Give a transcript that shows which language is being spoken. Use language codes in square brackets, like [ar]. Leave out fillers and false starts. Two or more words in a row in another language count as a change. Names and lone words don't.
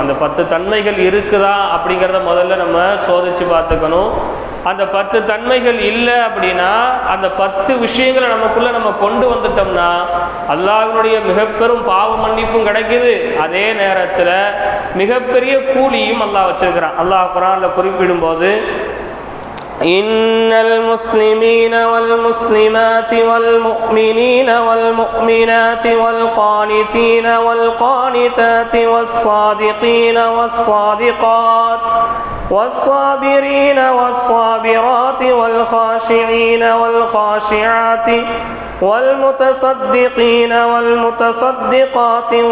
[ta] அந்த 10 தன்மைகள் இருக்குதா அப்படிங்கிறத முதல்ல நம்ம சோதித்து பார்த்துக்கணும். அந்த 10 தன்மைகள் இல்லை அப்படின்னா அந்த 10 விஷயங்களை நமக்குள்ளே நம்ம கொண்டு வந்துட்டோம்னா அல்லாஹ்வுடைய மிகப்பெரும் பாவ மன்னிப்பும் கிடைக்குது, அதே நேரத்தில் மிகப்பெரிய கூலியும் அல்லாஹ் வச்சிருக்கிறான். அல்லாஹ் குர்ஆனில் குறிப்பிடும்போது [ar] إن المسلمين والمسلمات والمؤمنين والمؤمنات والقانتين والقانتات والصادقين والصادقات والصابرين والصابرات والخاشعين والخاشعات والمتصدقين والمتصدقات